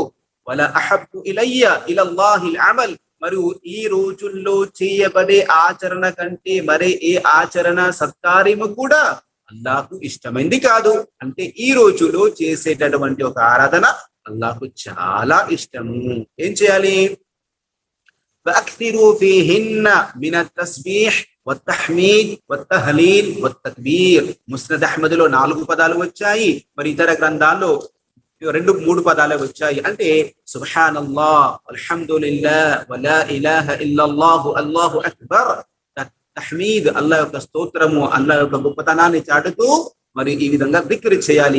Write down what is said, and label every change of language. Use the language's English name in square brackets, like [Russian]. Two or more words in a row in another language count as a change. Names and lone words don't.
[Arabic] ولا أحب إلى الله العمل, [Telugu] మరియు ఈ రోజుల్లో చేయబడే ఆచరణ కంటే మరే ఏ ఆచరణ, సత్కార్యము కూడా అల్లాహకు ఇష్టమైంది కాదు. అంటే ఈ రోజులో చేసేటటువంటి ఒక ఆరాధన అల్లాహకు చాలా ఇష్టము. ఏం చేయాలి? [Arabic] فأكثروا فيهن من التسبيح والتحميد والتهليل والتكبير. [Telugu] ముస్నద్ అహ్మద్లో 4 పదాలు వచ్చాయి, మరి ఇతర గ్రంథాల్లో 2-3 పదాలే వచ్చాయి. [Arabic] అంటే سبحان الله، الحمد لله، ولا إله إلا الله، الله أكبر. [Telugu] తహ్మీద్, అల్లాహ్ యొక్క స్తోత్రము, అల్లాహ్ యొక్క గొప్పతనాన్ని చాటుతూ మరి ఈ విధంగా జిక్ర్ చేయాలి.